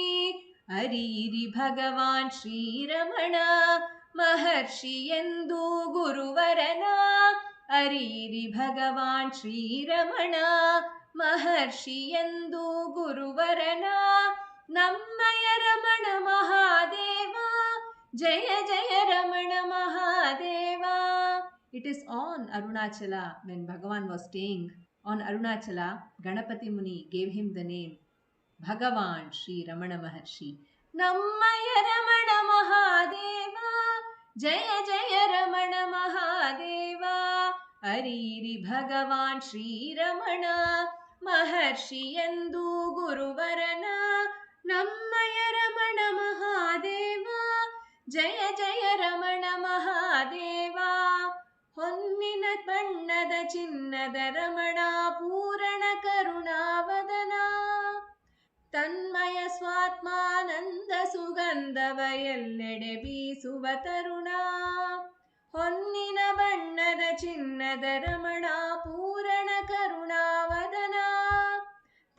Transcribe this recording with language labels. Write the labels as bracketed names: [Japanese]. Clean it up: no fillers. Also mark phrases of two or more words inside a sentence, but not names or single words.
[Kannada] ಅರಿಯಿರಿ ಭಗವಾನ್ ಶ್ರೀರಮಣ ಮಹರ್ಷಿ ಎಂದು ಗುರುವರನ. ಅರಿಯಿರಿ ಭಗವಾನ್ ಶ್ರೀರಮಣ ಮಹರ್ಷಿ ಎಂದು ಗುರುವರನ. ನಮ್ಮಯ ರಮಣ ಮಹಾದೇವ ಜಯ ಜಯ ರಮಣ ಮಹಾದೇವ. [English] It is on Arunachala, when Bhagavan was staying on Arunachala, Ganapati Muni gave him the name Bhagavan Sri Ramana Maharshi. [Kannada] ನಮ್ಮಯ ರಮಣ ಮಹಾದೇವ ಜಯ ಜಯ ರಮಣ ಮಹಾದೇವ. ಅರಿರಿ ಭಗವಾನ್ ಶ್ರೀ ರಮಣ ಮಹರ್ಷಿ ಎಂದು ಗುರುವರನ. ನಮ್ಮಯ ರಮಣ ಮಹಾದೇವ ಜಯ ಜಯ ರಮಣ ಮಹಾದೇವ. ಹೊನ್ನಿನ ಬಣ್ಣದ ಚಿನ್ನದ ರಮಣ ಪೂರಣ ಕರುಣಾವದನ. ತನ್ಮಯ ಸ್ವಾತ್ಮಾನಂದ ಸುಗಂಧವ ಎಲ್ಲೆಡೆ ಬೀಸುವ ತರುಣ. ಹೊನ್ನಿನ ಬಣ್ಣದ ಚಿನ್ನದ ರಮಣ ಪೂರಣ ಕರುಣಾವದನ.